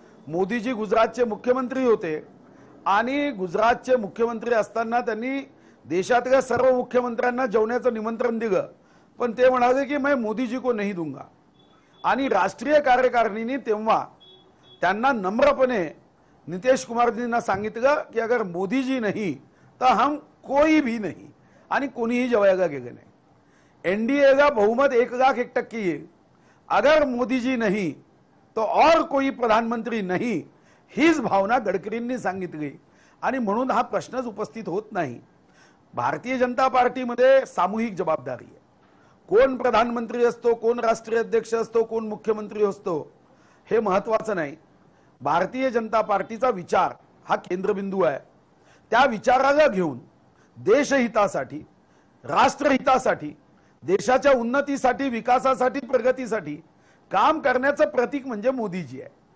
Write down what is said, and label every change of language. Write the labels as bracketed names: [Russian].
[Marathi] मोदीजी गुजरातचे मुख्यमंत्री होते आणि गुजरातचे मुख्यमंत्री असताना त्यांनी देशातल्या सर्व मुख्यमंत्र्यांना जेवण्याचं निमंत्रण दिलं, पण ते म्हणाले की [Hindi] मैं मोदीजी को नहीं दूंगा. [Marathi] आणि राष्ट्रीय कार्यकारिणीने तेव्हा त्यांना नम्रपणे नितीश कुमारजींना सांगितलं की [Hindi] अगर मोदीजी नहीं तर हम कोई भी नहीं, [Marathi] आणि कोणीही जेवायला गेले नाही. एनडीए का बहुमत 101% येईल. [Hindi] अगर मोदी जी नहीं तो और कोई प्रधानमंत्री नहीं, [Marathi] हीच भावना गडकरींनी सांगितली. आणि म्हणून हा प्रश्नच उपस्थित होत नाही. भारतीय जनता पार्टीमध्ये सामूहिक जबाबदारी आहे. कोण प्रधानमंत्री असतो, कोण राष्ट्रीय अध्यक्ष असतो, कोण मुख्यमंत्री असतो हे महत्वाचं नाही. भारतीय जनता पार्टीचा विचार हा केंद्रबिंदू आहे. त्या विचाराला घेऊन देशहितासाठी, राष्ट्रहितासाठी, देशाच्या उन्नतीसाठी, विकासासाठी, प्रगतीसाठी काम करण्याचं प्रतीक म्हणजे मोदीजी आहे.